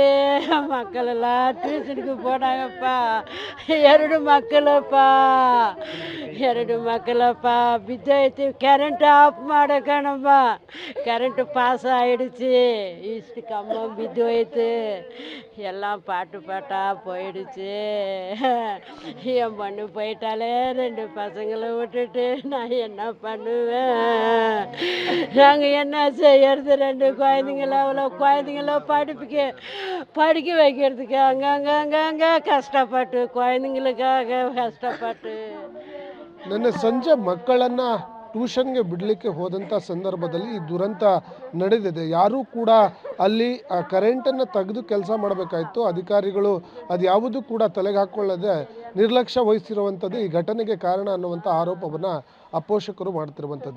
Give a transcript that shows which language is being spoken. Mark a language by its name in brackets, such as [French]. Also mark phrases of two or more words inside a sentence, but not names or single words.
[Kannada] ಮಕ್ಕಳೆಲ್ಲ ಟ್ಯೂಷನ್ಗೆ ಬೋಡಾಗಪ್ಪ, ಎರಡು ಮಕ್ಕಳಪ್ಪ ಬಿದ್ದೋಯ್ತು. ಕರೆಂಟ್ ಆಫ್ ಮಾಡಕಣಮ್ಮ, ಕರೆಂಟ್ ಪಾಸ ಆயிடுச்சு. ಇಷ್ಟು ಕಂಬ ಬಿದ್ದೋಯ್ತು, ಎಲ್ಲ [Tamil] பாட்டு போயிடுச்சு. என் பொண்ணு போயிட்டாலே, 2 பசங்களை விட்டுட்டு நான் என்ன பண்ணுவேன்? நாங்கள் என்ன செய்யறது? 2 குழந்தைங்கள, அவ்வளோ குழந்தைங்கள படிக்க வைக்கிறதுக்கு அங்கங்கே கஷ்டப்பட்டு, குழந்தைங்களுக்காக ಕಷ್ಟಪಟ್ಟು. [Kannada] ನಿನ್ನೆ ಸಂಜೆ ಮಕ್ಕಳನ್ನ ಟ್ಯೂಷನ್ಗೆ ಬಿಡಲಿಕ್ಕೆ ಹೋದಂಥ ಸಂದರ್ಭದಲ್ಲಿ ಈ ದುರಂತ ನಡೆದಿದೆ. ಯಾರೂ ಕೂಡ ಅಲ್ಲಿ ಆ ಕರೆಂಟನ್ನು ತೆಗೆದು ಕೆಲಸ ಮಾಡಬೇಕಾಯಿತು. ಅಧಿಕಾರಿಗಳು ಅದು ಯಾವುದೂ ಕೂಡ ತಲೆಗೆ ಹಾಕ್ಕೊಳ್ಳದೆ ನಿರ್ಲಕ್ಷ್ಯ ವಹಿಸಿರುವಂಥದ್ದು ಈ ಘಟನೆಗೆ ಕಾರಣ ಅನ್ನುವಂಥ ಆರೋಪವನ್ನು ಆ ಪೋಷಕರು ಮಾಡ್ತಿರುವಂಥದ್ದು.